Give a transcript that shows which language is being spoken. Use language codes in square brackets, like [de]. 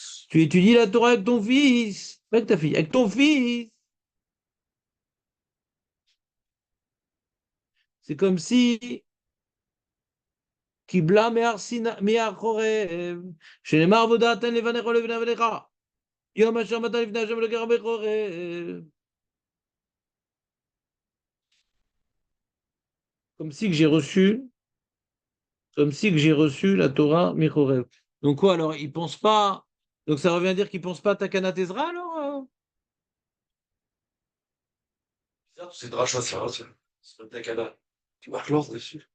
[fr] Tu étudies la Torah avec ton fils. Pas avec ta fille, avec ton fils. C'est comme si [he] Kibla me'achorev. שנאמר ודעתן לבניך ולבני בניך. יום אשר מתה לפני השם אלוקיך בחורב. [fr] Comme si que j'ai reçu, comme si que j'ai reçu la Torah Michorev. Donc quoi alors, ils pensent pas. Donc ça revient à dire qu'ils pensent pas à Takana Tezra alors Bizarre, tous ces drachas, c'est pas Takada. Tu marques l'ordre dessus.